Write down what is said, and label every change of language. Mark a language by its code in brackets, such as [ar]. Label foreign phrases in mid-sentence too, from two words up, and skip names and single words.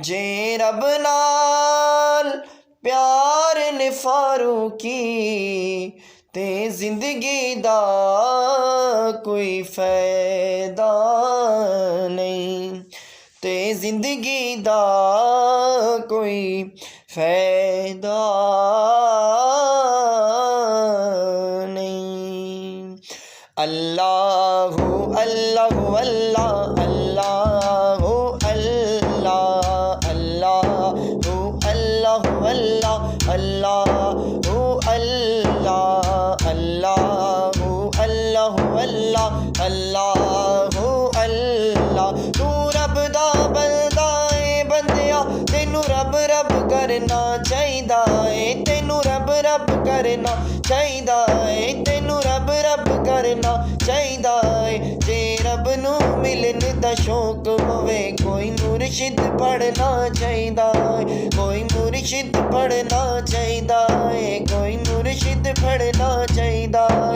[pa] جے رب نال پیار نے فاروقی تے زندگی دا کوئی فائدہ نہیں، تے زندگی دا کوئی فائدہ نہیں. [ar] الله الله الله الله الله الله الله الله الله الله الله الله الله الله الله. [pa] تو رب دا بندہ اے بندیا تینوں رب رب کرنا چاہیدا اے، تینوں رب رب کرنا چاہیدا اے، تینوں رب رب کرنا چاہیدا اے. جے رب نوں ملن دا شوق ہووے کوئی مرشد پڑھنا چاہیدا اے، کوئی مرشد پڑھنا چاہیدا اے، کوئی مرشد پڑھنا چاہیدا اے.